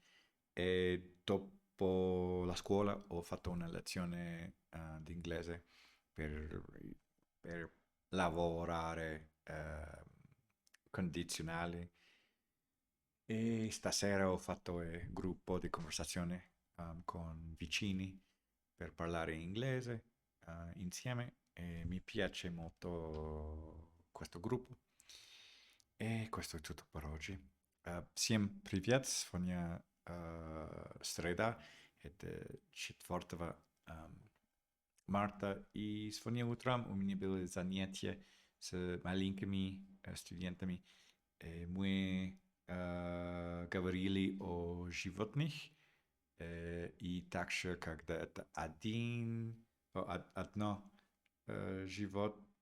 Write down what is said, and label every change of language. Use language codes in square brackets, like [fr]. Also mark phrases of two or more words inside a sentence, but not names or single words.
[it] E dopo la scuola ho fatto una lezione di inglese per, per lavorare condizionali e stasera ho fatto un gruppo di conversazione con vicini per parlare inglese insieme e mi piace molto questo gruppo. E questo è tutto per oggi. [ru] Всем привет, сегодня среда, это 4 марта, и сегодня утром у меня было занятие с маленькими студентами. Мы говорили о животных, и также, когда это одно животное,